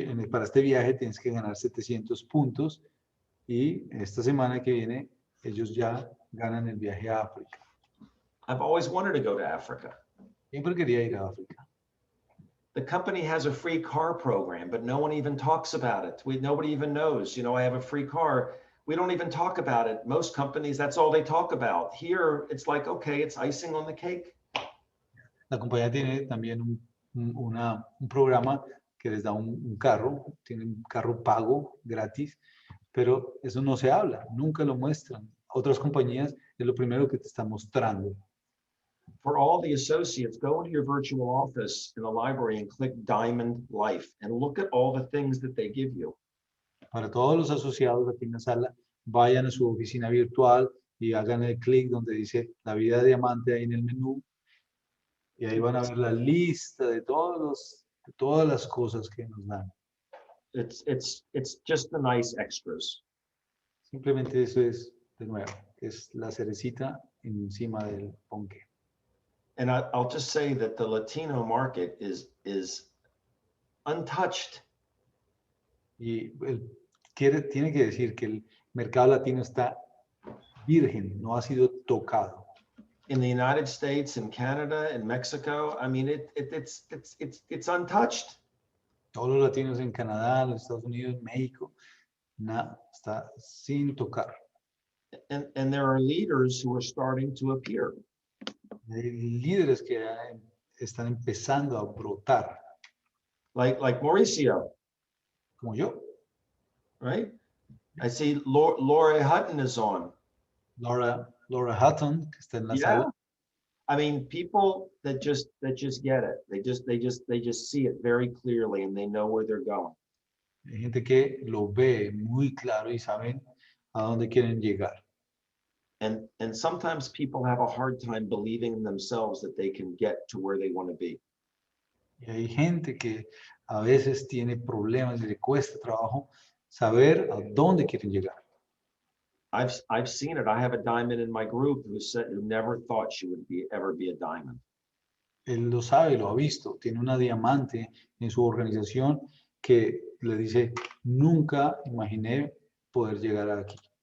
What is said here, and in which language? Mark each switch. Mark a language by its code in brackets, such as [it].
[es] Para este viaje tienes que ganar 700 puntos y esta semana que viene ellos ya ganan el viaje a África. [en] I've always wanted to go to Africa. [es] Siempre quería ir a África. [en] The company has a free car program, but no one even talks about it. Nobody even knows, I have a free car. We don't even talk about it. Most companies, that's all they talk about. Here, it's like, okay, it's icing on the cake. [es] La compañía tiene también un programa que les da un carro, tiene un carro pago, gratis, pero eso no se habla, nunca lo muestran. Otras compañías es lo primero que te están mostrando. [en] For all the associates, go into your virtual office in the library and click Diamond Life and look at all the things that they give you. [es] Para todos los asociados aquí en la sala, vayan a su oficina virtual y hagan el clic donde dice la vida de diamante ahí en el menú y ahí van a ver la lista de todas las cosas que nos dan. [en] It's just the nice extras. [es] Simplemente eso es, de nuevo, es la cerecita encima del ponqué. [en] And I'll just say that the Latino market is untouched. [es] Y tiene que decir que el mercado latino está virgen, no ha sido tocado. [en] In the United States, in Canada, in Mexico, I mean, it's untouched. [es] Todos los latinos en Canadá, los Estados Unidos, México, nada, está sin tocar. [en] And there are leaders who are starting to appear. [es] Hay líderes que están empezando a brotar. [en] Like Mauricio. [es] Como yo. [en] Right? I see Laura Hutton is on. [es] Laura Hutton, que está en la sala. [en] I mean, people that just get it. They just see it very clearly and they know where they're going. [es] Hay gente que lo ve muy claro y saben a dónde quieren llegar. [en] And sometimes people have a hard time believing in themselves that they can get to where they want to be. [es] Y hay gente que a veces tiene problemas y le cuesta trabajo saber a dónde quieren llegar. [en] I've seen it. I have a diamond in my group who never thought she would ever be a diamond. [es] Él lo sabe, lo ha visto. Tiene una diamante en su organización que le dice, nunca imaginé poder llegar aquí.